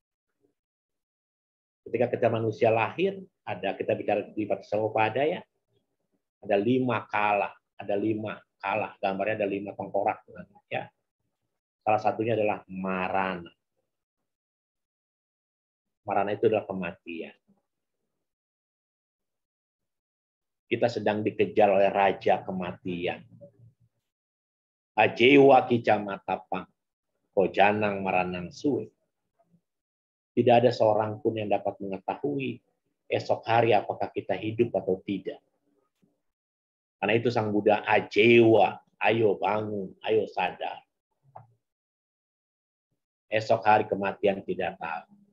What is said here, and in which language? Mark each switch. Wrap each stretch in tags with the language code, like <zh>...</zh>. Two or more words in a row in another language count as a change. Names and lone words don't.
<id>Ketika kita manusia lahir, kita bicara di Patisamuppada ya, ada 5 kala, gambarnya ada 5 tengkorak ya. Salah satunya adalah marana. Marana itu adalah kematian. Kita sedang dikejar oleh raja kematian.</id> <pi>Ajewa kicamatapang, kojanang maranang suwe.</pi> <id>Tidak ada seorang pun yang dapat mengetahui esok hari apakah kita hidup atau tidak. Karena itu Sang Buddha, ajewa, ayo bangun, ayo sadar. Esok hari kematian tidak tahu.</id>